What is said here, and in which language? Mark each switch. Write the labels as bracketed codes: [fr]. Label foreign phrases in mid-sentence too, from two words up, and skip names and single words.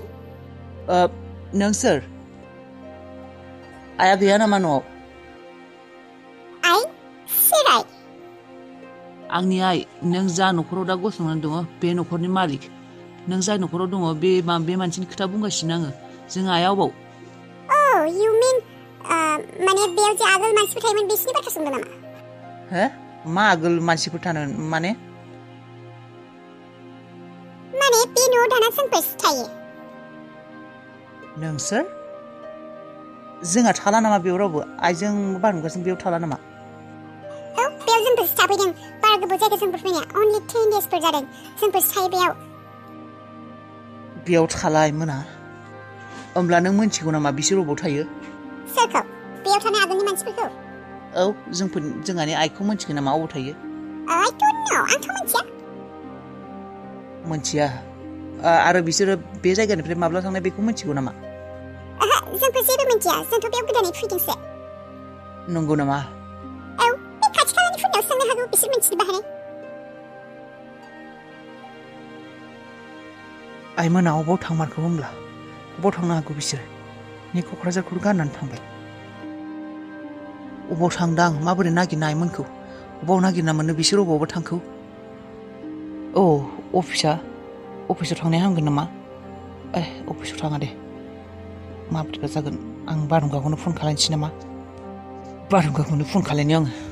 [brx] नों सोर आया गैया नामा न'आव आइ सोर आइ आंनि आइ नों जा न'खराव दा गसंनानै दङ बे न'खरनि मालिक नों जाय न'खराव दङ बे मानसिनि खोथा बुंगासिनो आङो जों आइया अबाव [en] you mean [brx] माने बेयाव जे आगोल मानसिफोर थायोमोन बिसोरनि बाथ्रा सोंदों नामा हो मा आगोल मानसिफोर थानो माने बे न'आव दाना जोंफोरसो थायो नोंसोर जोंहा थाला नामा बेयाव रावबो आइजों बारहुंखाजों बेयाव थाला नामा बेयाव जोंफोरसो थाफैदों बारा गोबाव जायगा जोंफोर फैनाया [en] only 10 days [brx] फोर जादों जोंफोरसो थायो बेयाव थालाय मोना होमब्ला नों मोनथिगौ नामा बिसोर अबाव थायो सोरखौ बेयाव थानाय आगोलनि मानसिफोरखौ औ जोंहानि आइखौ मोनथिगौ नामा अबाव थायो [en] I don't know आंथ' [brx] मोनथिया आरो बिसोरो बे जायगानिफ्राय माब्ला थांनाय बेखौ मोनथिगौ नामा जोंफोर जेबो मिथिया जोंथ' बेयाव गोदानै फैदोंसो नंगौ नामा बे खाथि खालानिफोरनाव सोंनो हागौ बिसोर मिथिनो बाहाय आइमोना अबाव थांमारखौ होमब्ला अबाव थांनो हागौ बिसोर नै क'क्राझारखौ गारनानै थांबाय अबाव थांदां माबोरै नागिरनो आइमोनखौ अबाव नागिरना मोनो बिसोर अबावबा थांखौ अफिसाव थांनाया हामगोन नामा अफिसाव थाङा दे माबोरैबा जागोन आं बारहुंखाखौनो फन खालायनोसै नामा बारहुंखाखौनो फन खालायनो आङो